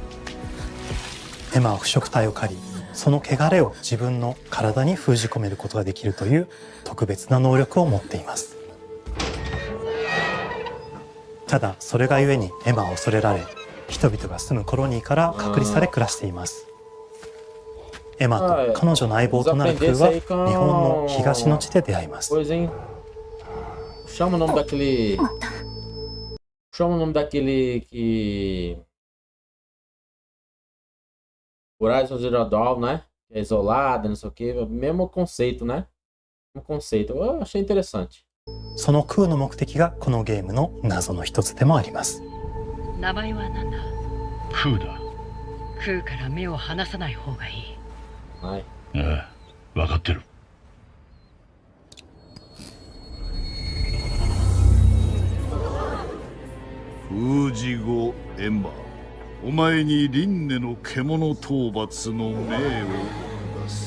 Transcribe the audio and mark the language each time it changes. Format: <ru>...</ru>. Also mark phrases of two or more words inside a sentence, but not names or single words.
<ja>エマは腐食体を狩り、その汚れを自分の体に封じ込めることができるという特別な能力を持っています。ただそれがゆえにエマは恐れられ、人々が住むコロニーから隔離され暮らしています。エマと彼女の相棒となるクーは日本の東の地で出会います。</ja> <pt>Chama o nome daquele que Horizon Zero Dawn, né? É isolada, não sei o que, mesmo conceito, né? Um conceito. Eu achei interessante.</pt> <ja>そのクーの目的がこのゲームの謎の一つでもあります。名前は何だ？クーだ。クーから目を離さない方がいい。はい。ああ、分かってる。封じ後エマ、お前に輪廻の獣討伐の命を出す。</ja>